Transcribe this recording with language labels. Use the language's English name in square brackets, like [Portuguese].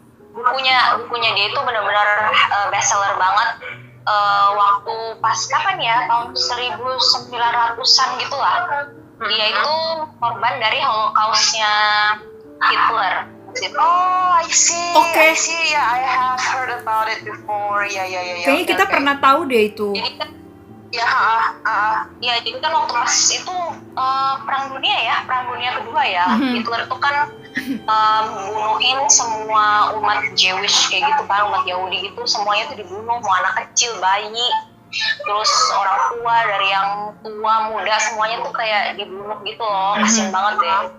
[Indonesian] Bukunya dia itu benar-benar bestseller banget. Waktu pas kapan ya, tahun 1900-an gitu lah. Dia itu korban dari Holocaust-nya Hitler. [English] Oh, I see. Okay. I see. Yeah, I have heard about it before. [Indonesian] Ya. Kayaknya kita pernah tahu deh itu. Jadi kan, ya, jadi kan waktu pas itu perang dunia kedua ya. Hitler itu kan bunuhin semua umat Jewish kayak gitu kan, umat Yahudi gitu, semuanya tuh dibunuh, mau anak kecil, bayi, terus orang tua, dari yang tua muda semuanya tuh kayak dibunuh gitu loh. Kasian banget deh.